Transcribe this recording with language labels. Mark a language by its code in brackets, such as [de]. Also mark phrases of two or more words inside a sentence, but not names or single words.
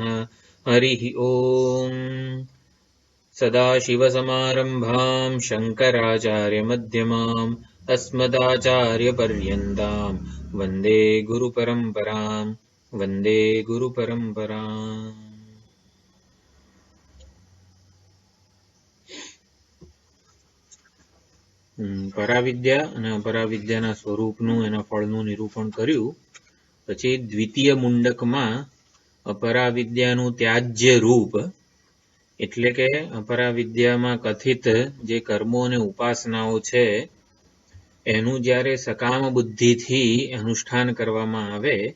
[sa] हरिः ॐ। सदाशिवसमारम्भां शङ्कराचार्यमध्यमाम् अस्मदाचार्यपर्यन्तां वन्दे गुरुपरम्पराम् वन्दे गुरुपरम्पराम्। [gu] પરાવિદ્યા અને અપરાવિદ્યાના સ્વરૂપનું એના ફળનું નિરૂપણ કર્યું પછી દ્વિતીય મુંડકમાં અપરાવિદ્યાનું ત્યાજ્ય રૂપ એટલે કે અપરાવિદ્યામાં કથિત જે કર્મો અને ઉપાસનાઓ છે એનું જ્યારે સકામ બુદ્ધિથી અનુષ્ઠાન કરવામાં આવે